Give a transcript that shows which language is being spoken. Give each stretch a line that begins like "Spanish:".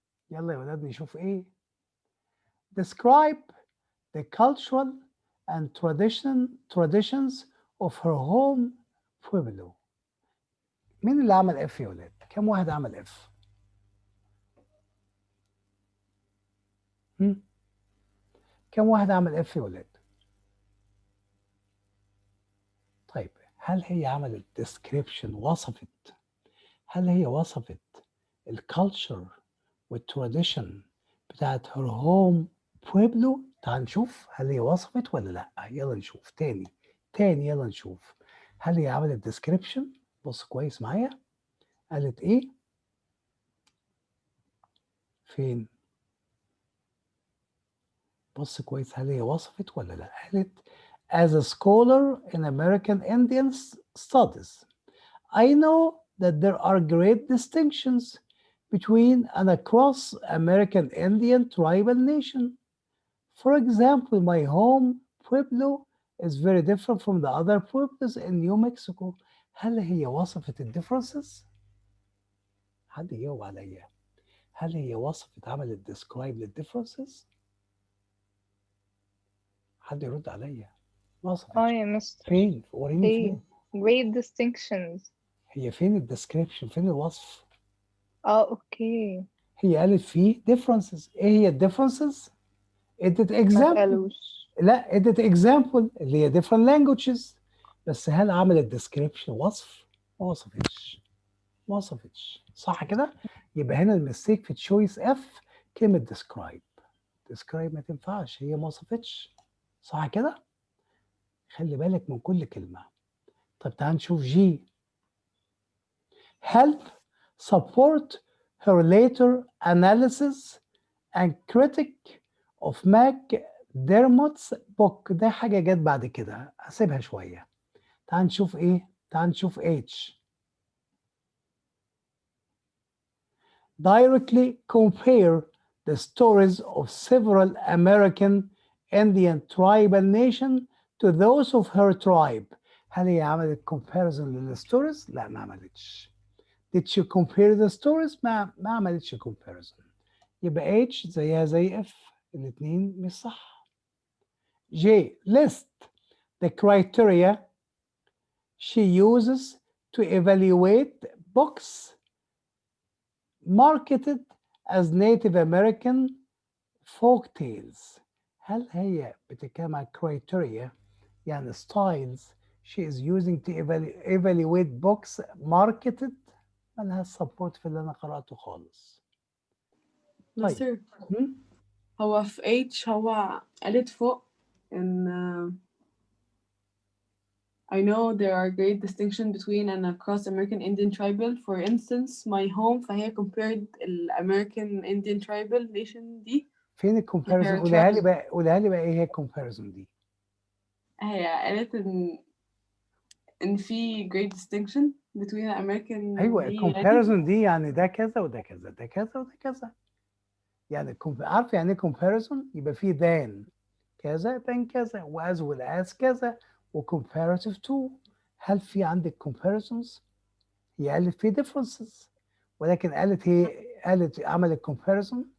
Arabic: يلا يا ولاد نشوف ايه.
English: Describe the cultural and traditions of her home Pueblo.
Arabic: مين اللي عمل اف يا ولاد؟ كم واحد عمل اف؟ كم واحد عمل اف يا ولاد؟ طيب هل هي عملت description وصفت؟ هل هي وصفت الكالتشر والتراديشن بتاعت
English: her home Pueblo؟
Arabic: تعال نشوف هل هي وصفت ولا لا. يلا نشوف تاني يلا نشوف. هل هي عملت description؟ بص كويس معايا. قالت ايه؟ فين؟ بص كويس هل هي وصفت ولا لا. قالت
English: as a scholar in American Indian Studies, I know that there are great distinctions between and across American Indian tribal nation. For example, my home Pueblo is very different from the other Pueblos in New Mexico.
Arabic: هل هي وصفت ال differences؟ حد يجاوب عليا. هل هي وصفت عملت describe لل differences؟ حد يرد عليا. وصفت. يا مستر. فين؟ وريني فين؟
English: great distinctions.
Arabic: هي فين الديسكريبشن؟ فين الوصف؟ اوكي. هي قالت فيه differences. ايه هي الديفرنسز؟ ادت ما
English: example.
Arabic: تقالوش. لا ادت example اللي هي different languages. بس هل عملت description وصف؟ ما وصفتش. صح كده؟ يبقى هنا المستيك في تشويس اف كلمة describe. describe ما تنفعش، هي ما وصفتش. صح كده؟ خلي بالك من كل كلمة. طب تعال نشوف جي.
English: help support her later analysis and critic of McDermott's book.
Arabic: ده حاجة جت بعد كده، هسيبها شوية. تعال نشوف إيه؟ تعال نشوف H.
English: Directly compare the stories of several American Indian tribal nations to those of her tribe.
Arabic: هل هي عملت comparison للستوريز؟ لا ما عملتش.
English: Did she compare the stories؟
Arabic: ما عملتش
English: comparison.
Arabic: يبقى H زيها زي F، الاثنين مش صح. J.
English: List the criteria she uses to evaluate books marketed as Native American folk tales.
Arabic: هل هي بتتكلم عن criteria يعني styles
English: she is using to evaluate books marketed؟
Arabic: ملهاش support في اللي أنا قرأته خالص. طيب. مستر هو في H هو قالت فوق إن
English: I know there are great distinction between and across American Indian tribal. For instance, my home
Arabic: فهي
English: compared American Indian tribal nation
Arabic: دي. فين الكومباريزون؟ قولها لي بقى، قولها لي بقى ايه هي الكومباريزون دي؟ هي قالت إن في
English: great distinction between American
Arabic: ايوه دي الكومباريزون دي يعني ده كذا وده كذا، ده كذا وده كذا. يعني عارف يعني ايه كومباريزون؟ يبقى في than كذا than كذا و as well as كذا و comparative to. هل في عندك comparisons؟ هي قالت في differences ولكن قالت عملت comparison؟